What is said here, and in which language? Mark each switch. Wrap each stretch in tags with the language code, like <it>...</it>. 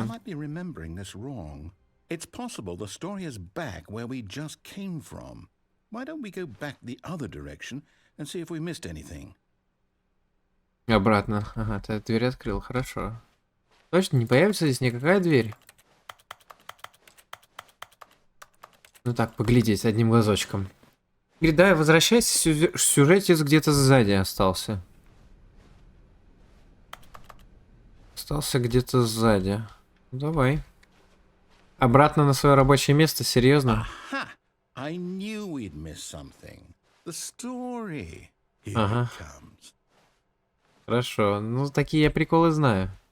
<en>I might be remembering this wrong. It's possible the story is back where we just came from. Why don't we go back the other direction and see if we missed anything?</en> <ru>Обратно. Ага, ты дверь открыл, хорошо. Точно, не появится здесь никакая дверь? Ну так, поглядеть одним глазочком. Говорит, да, возвращайся, сюжетец где-то сзади остался. Остался где-то сзади. Давай. Обратно на свое рабочее место, серьезно?</ru> <en>Aha! I knew we'd miss something. The story. Here</en> <ru>Ага.</ru> <en>it comes.</en> <ru>Хорошо, ну такие я приколы знаю.</ru>